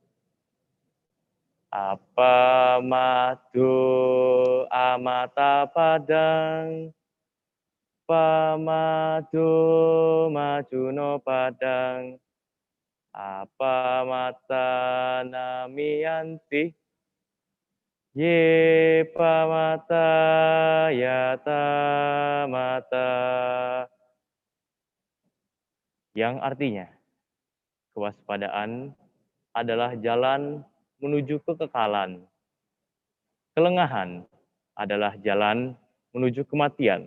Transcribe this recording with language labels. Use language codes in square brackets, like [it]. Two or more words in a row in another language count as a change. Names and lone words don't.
[pi] Apamadu amata padang, pamadu majuno padang, apamata namiyanti, ye pamata yata mata, [id] yang artinya kewaspadaan adalah jalan menuju kekekalan, kelengahan adalah jalan menuju kematian.